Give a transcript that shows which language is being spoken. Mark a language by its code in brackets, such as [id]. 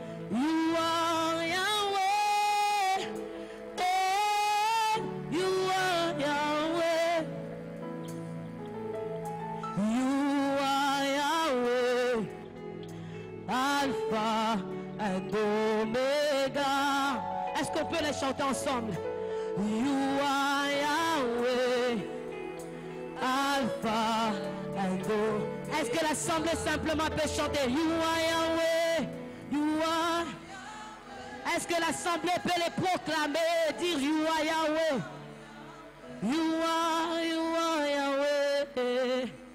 [en] You are Yahweh. Hey, you are Yahweh. You are Yahweh. Alpha and Omega. [fr] Est-ce qu'on peut les chanter ensemble? [en] You are Yahweh, Alpha and Omega. [fr] Est-ce que l'assemblée simplement peut chanter? [en] You are Yahweh, you are. [fr] Est-ce que l'assemblée peut les proclamer, dire [en] You are Yahweh, you are Yahweh.